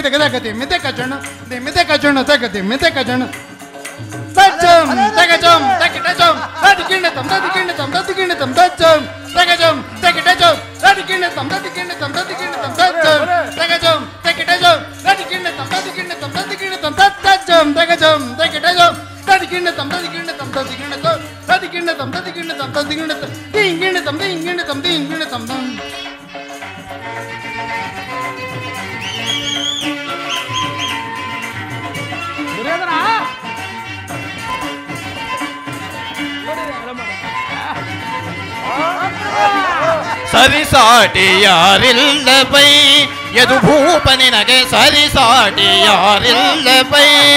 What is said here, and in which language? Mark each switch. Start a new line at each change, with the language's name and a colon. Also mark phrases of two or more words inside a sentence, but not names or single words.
Kannada: ತಗದಕತಿ ಮಿದಕಜಣ ದಿ ಮಿದಕಜಣ ತಗತಿ ಮಿದಕಜಣ ತಜ್ಜಂ ತಗಜಂ ತಕಿಟಜಂ ತದಿಕಿಣತಂ ತದಿಕಿಣತಂ ತದಿಕಿಣತಂ ತಜ್ಜಂ ತಗಜಂ ತಕಿಟಜಂ ತದಿಕಿಣತಂ ತದಿಕಿಣತಂ ತದಿಕಿಣತಂ ತಜ್ಜಂ ತಗಜಂ ತಕಿಟಜಂ ತದಿಕಿಣತಂ ತದಿಕಿಣತಂ ತದಿಕಿಣತಂ ತಜ್ಜಂ ತಗಜಂ ತಕಿಟಜಂ ತದಿಕಿಣತಂ ತದಿಕಿಣತಂ ತದಿಕಿಣತಂ ತದಿಕಿಣತಂ ತದಿಕಿಣತಂ ತದಿಕಿಣತಂ ತಿಂಗಿಣತಂ ತಿಂಗಿಣತಂ ತಿಂಗಿಣತಂ ದುರ್ಯೋಧನ ಸರಿಸಾಟಿ ಯಾರಿಲ್ಲ ಬೈ ಯದು ಭೂಪ ನಿನಗೆ ಸರಿಸಾಟಿ ಯಾರಿಲ್ಲ ಬೈ